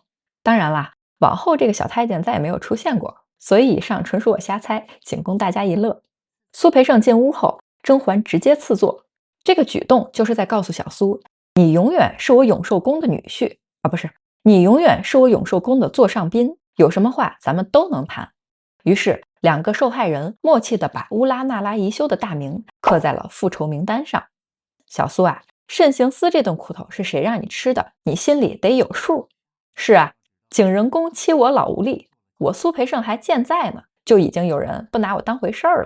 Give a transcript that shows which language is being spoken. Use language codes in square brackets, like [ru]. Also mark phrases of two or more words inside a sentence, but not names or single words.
[zh] 當然啦，往後這個小太監再也沒有出現過，所以以上純屬我瞎猜，僅供大家一樂。蘇培盛進屋後，甄嬛直接賜座，這個舉動就是在告訴小蘇，你永遠是我永壽宮的女婿啊，不是，你永遠是我永壽宮的座上賓，有什麼話咱們都能談。於是兩個受害人默契地把烏拉那拉宜修的大名刻在了復仇名單上。小蘇啊，慎刑司這頓苦頭是誰讓你吃的，你心裡得有數。是啊，景仁宮欺我老無力，我蘇培盛還健在呢，就已經有人不拿我当回事兒了。